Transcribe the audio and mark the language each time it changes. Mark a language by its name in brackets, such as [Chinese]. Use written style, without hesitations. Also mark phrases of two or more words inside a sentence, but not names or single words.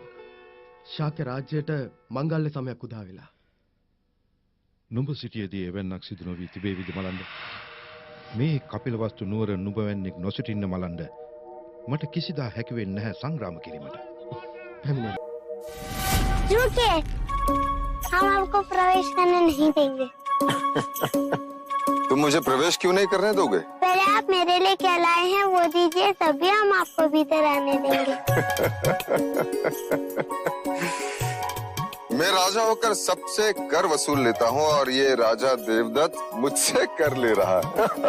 [Sinhala] ශාක්‍ය රාජ්‍යයට මංගල්‍ය සමයක් උදා වෙලා. නුඹ සිටියේදී එවැන්නක් සිදු නොවී තිබේවිද මලන්ද? මේ කපිලවස්තු නුවර නුඹ වැන්නෙක් නොසිටින්න මලන්ද මට කිසිදා හැකි වෙන්නේ නැහැ සංග්‍රාම කිරීමට. පැමිණෙන්න. [Hindi] रुकिए, हम आपको प्रवेश करने नहीं देंगे। तुम मुझे प्रवेश क्यों नहीं करने दोगे? पहले आप मेरे लिए क्या लाए हैं वो दीजिए, तभी हम आपको भीतर आने देंगे। मैं राजा होकर सबसे कर वसूल लेता हूँ और ये राजा देवदत्त मुझसे कर ले रहा है।